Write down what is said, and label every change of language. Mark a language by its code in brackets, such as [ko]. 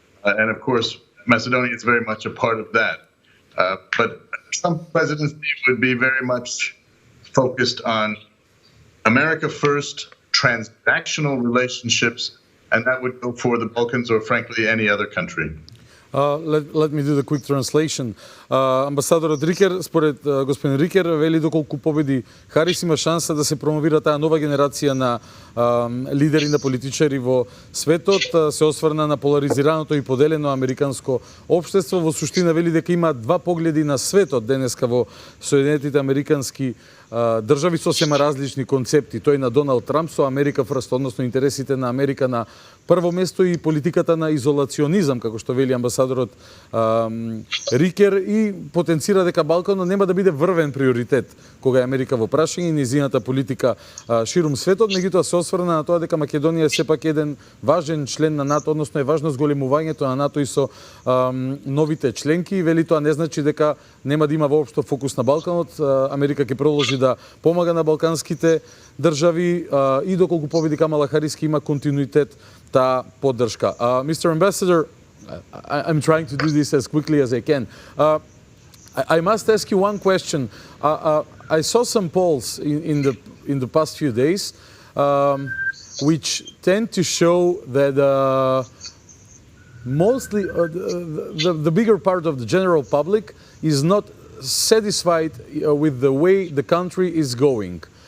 [en] And of course, Macedonia is very much a part of that. But Trump presidency would be very much focused on America first, transactional relationships, and that would go for the Balkans or frankly any other country. Let me do the quick translation. [mk] Амбасадорот Рикер, според господин Рикер, вели доколку победи Харис има шанса да се промовира таа нова генерација на лидери, на политичари во светот, се осврна на поларизираното и поделено американско општество. Во суштина вели дека има два погледи на светот денеска во Соединетите американски држави, сосема различни концепти. Тој на Доналд Трамп со Америка фрст, односно интересите на Америка на прво место и политиката на изолационизам, како што вели амбасадорот Рикер, и потенцира дека Балканот нема да биде врвен приоритет кога е Америка во прашање и низината политика ширум светот. Меѓутоа се осврна на тоа дека Македонија е сепак еден важен член на НАТО, односно е важно зголемувањето на НАТО и со новите членки. И вели тоа не значи дека нема да има воопшто фокус на Балканот. Америка ќе продолжи да помага на балканските држави и доколку победи Камала Харис има континуитет таа поддршка. [en] Mr. Ambassador, I'm trying to do this as quickly as I can. I must ask you one question. I saw some polls in the past few days, which tend to show that mostly the bigger part of the general public is not satisfied with the way the country is going.